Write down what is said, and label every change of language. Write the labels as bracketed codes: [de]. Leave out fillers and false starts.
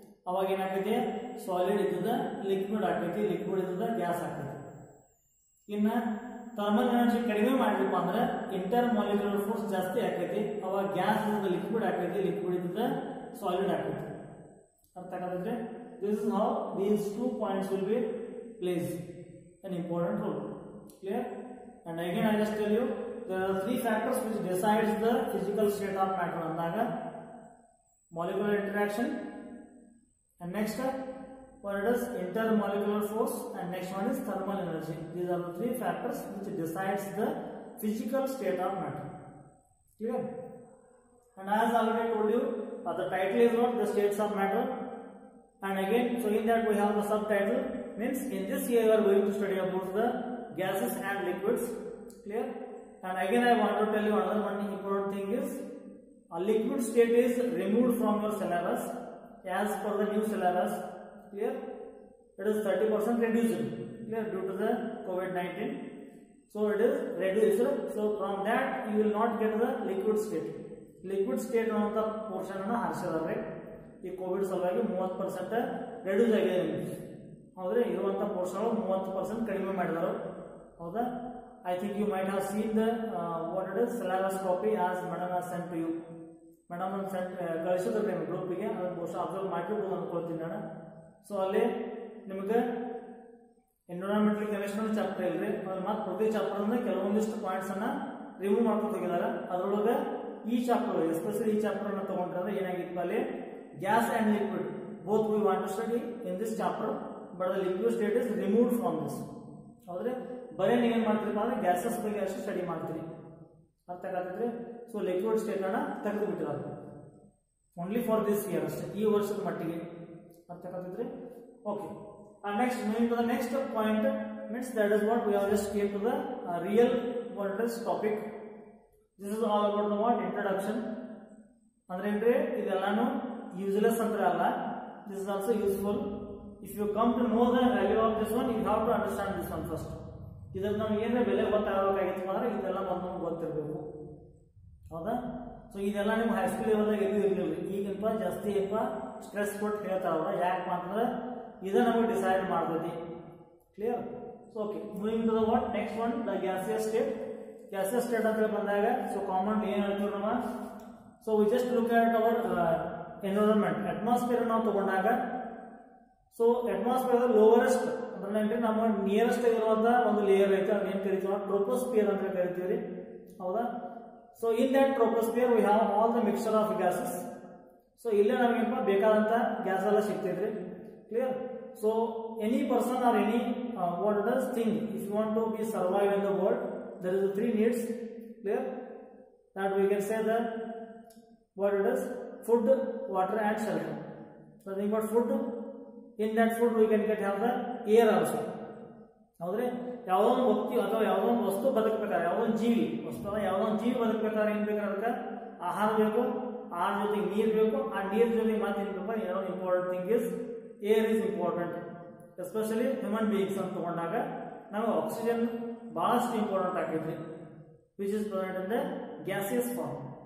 [kn] ಅವಾಗ ಏನಾಕೈತಿ, solid ಇದ್ದದ liquid ಆಕೈತಿ, liquid ಇದ್ದದ gas ಆಕೈತಿ. ಇನ್ನ ಥರ್ಮಲ್ ಎನರ್ಜಿ ಕಡಿಮೆ ಮಾಡ್ಲಿಪ್ಪ ಅಂದ್ರೆ ಇಂಟರ್ ಮಾಲಿಕ್ಯುಲರ್ ಫೋರ್ಸ್ ಜಾಸ್ತಿ ಆಕೈತಿ. ಅವಾಗ ಗ್ಯಾಸ್ ಇದ್ದ ಲಿಕ್ವಿಡ್ ಆಕೈತಿ, ಲಿಕ್ವಿಡ್ ಇದ್ದ ಸಾಲಿಡ್ ಆಕೈತಿ. ಅರ್ಥ ಆಗತ್ತೆ? [en] This is how these 2 points will be place an important role. Clear? And again I just tell you there are 3 factors which decides the physical state of matter andaga molecular interaction, and next what it is intermolecular force, and next one is thermal energy. These are the 3 factors which decides the physical state of matter. Clear? And as I already told you, the title is what the states of matter, and again so in that we have the subtitle, means in this year we are going to study about the gases and liquids. Clear? And again I want to tell you another one important thing is a liquid state is removed from your syllabus as per the new syllabus. Clear? It is 30% reduced. Clear? Due to the COVID-19, so it is reduced. So from that you will not get the liquid state. [kn] Liquid state ಅನ್ನುವಂತ portion ಅನ್ನು ಹಾರಿಸಿದ್ದಾರೆ. ಈ Covid ಸಲುವಾಗಿ 30% reduce ಆಗಿದೆ. ಹೌದ್ರೆ ಇರುವಂತ portion 30% ಕಡಿಮೆ ಮಾಡಿದರು. ಹೌದಾ? [en] I think you might have seen the what it is syllabus copy as madam has sent to you. [kn] Madam ಕಳಿಸಿದ್ರೆ ಗ್ರೂಪಿಗೆ ಅದನ್ನು ಬಹುಶಃ ಅಬ್ಸರ್ವ್ ಮಾಡಿರ್ಬೋದು ಅನ್ಕೊಳ್ತೀನಿ ನಾನು. ಸೊ ಅಲ್ಲಿ ನಿಮಗೆ ಎನ್ವಿರಾನ್ಮೆಂಟಲ್ ಕೆಮಿಸ್ಟ್ರಿ ಚಾಪ್ಟರ್ ಇಲ್ರಿ, ಅದ್ರ ಮತ್ತೆ ಪ್ರತಿ ಚಾಪ್ಟರ್ ಅಂದ್ರೆ ಕೆಲವೊಂದಿಷ್ಟು ಪಾಯಿಂಟ್ಸ್ ಅನ್ನ ರಿಮೂವ್ ಮಾಡ್ಕೊಂಡು ಹೋಗಿದ್ದಾರೆ. ಅದರೊಳಗೆ ಈ ಚಾಪ್ಟರ್ ಎಸ್ಪೆಷಲಿ ಈ ಚಾಪ್ಟರ್ ಅನ್ನ ತಗೊಂಡ್ರೆ ಏನಾಗಿತ್ತು ಅಲ್ಲಿ [en] Gas and liquid both we want to study in this chapter, but the liquid state is removed from this. [kn] ಹೌದ್ರೆ ಬರೀ ನೀವೇನ್ ಮಾಡ್ತೀರಪ್ಪ ಅಂದ್ರೆ ಗ್ಯಾಸಸ್ ಬಗ್ಗೆ ಅಷ್ಟು ಸ್ಟಡಿ ಮಾಡ್ತೀರಿ. ಅರ್ಥ ಆಗತ್ತಿದ್ರೆ? ಸೊ ಲಿಕ್ವಿಡ್ ಸ್ಟೇಟ್ ಅನ್ನ ತೆಗೆದು ಬಿಟ್ಟಿದ್ದಾರೆ [en] only for this year [kn] ಅಷ್ಟೇ, ಈ ವರ್ಷದ ಮಟ್ಟಿಗೆ. ಅರ್ಥ ಆಗತ್ತಿದ್ರೆ? Okay. [en] Next moving to the next point means that is what we have just came to the real what is topic. This is all about the what introduction. [kn] ಅಂದ್ರೆ ಏನ್ರಿ ಇದೆಲ್ಲಾನು useless ಅಂದ್ರೆ ಅಲ್ಲ, [en] this is also useful. If you come to know the value of this one, you have to understand this one first. [kn] ಇದಕ್ಕೆ ನಮ್ಗೆ ಏನೇ ಬೆಲೆ ಗೊತ್ತಾಗಬೇಕಾಗಿತ್ತು ಅಂದ್ರೆ ಇದೆಲ್ಲ ಮೊದಲು ನಮ್ಗೆ ಗೊತ್ತಿರಬೇಕು. ಹೌದಾ? ಸೊ ಇದೆಲ್ಲ ನಿಮ್ಗೆ ಹೈಸ್ಕೂಲ್ ಲೆವೆಲ್ದಾಗ ಎಲ್ಲಿ ಇರಲಿಲ್ಲ, ಈಗಿನಪ್ಪ ಜಾಸ್ತಿ ಸ್ಟ್ರೆಸ್ ಕೊಟ್ಟು ಹೇಳ್ತಾರಲ್ಲ. ಯಾಕಪ್ಪ ಅಂತಂದ್ರೆ ಇದು ನಮಗೆ ಡಿಸೈಡ್ ಮಾಡ್ತೈತಿ. Clear? [en] so okay, moving to the what next one the [kn] gaseous state. Gaseous state ಅಂತ ಬಂದಾಗ ಸೊ ಕಾಮನ್ ಏನ್ ಹೇಳ್ತೀವಿ ನಾವು, [en] So we just look at our environment. [kn] Atmosphere ನಾವು ತಗೊಂಡಾಗ ಸೊ ಅಟ್ಮಾಸ್ಫಿಯರ್ ಲೋವರೆಸ್ಟ್ ಅಂದ್ರೆ ನಮ್ಮ ನಿಯರೆಸ್ಟ್ ಇರುವಂತ ಒಂದು ಲೇಯರ್ ಐತೆ, ಅದೇನ್ ಕರಿತೀವಿ ಟ್ರೋಪೋಸ್ಫಿಯರ್ ಅಂತ ಕರಿತೀವಿ. ಹೌದಾ? [en] So in that troposphere we have all the mixture of gases. [kn] So ಇಲ್ಲೇ ನಮಗೇನಪ್ಪ ಬೇಕಾದಂತ ಗ್ಯಾಸ್ ಎಲ್ಲ ಸಿಗ್ತೈತ್ರಿ. [en] Clear? So any person or any what does thing, if you want to be survive in the world, there is 3 needs. Clear? That we can say that what it is food, water and shelter. Nothing but food. In that food we can get have the air also. [kn] ಹೌದ್ರಿ? ಯಾವುದೋ ಒಂದು ವ್ಯಕ್ತಿ ಅಥವಾ ಯಾವುದೋ ಒಂದು ವಸ್ತು ಬದುಕಬೇಕಾದ್ರೆ, ಯಾವುದೋ ಒಂದು ಜೀವಿ ವಸ್ತು ಅಥವಾ ಯಾವುದೋ ಒಂದು ಜೀವಿ ಬದುಕಬೇಕಾದ್ರೆ ಏನ್ ಬೇಕು ಅದಕ್ಕೆ ಆಹಾರ ಬೇಕು, ಆಹಾರ ಜೊತೆಗೆ ನೀರು ಬೇಕು, ಆ ನೀರ್ ಜೊತೆಗೆ ಮತ್ತೆ ಏನ್ ಬೇಕು, ಏನೋ [en] Important thing is air is important. [kn] Especially human beings ಅಂತ ತಗೊಂಡಾಗ ನಾವು ಆಕ್ಸಿಜನ್ ಬಹಳಷ್ಟು ಇಂಪಾರ್ಟೆಂಟ್ ಆಗೈತ್ರಿ, [en] Which is present in the gaseous form.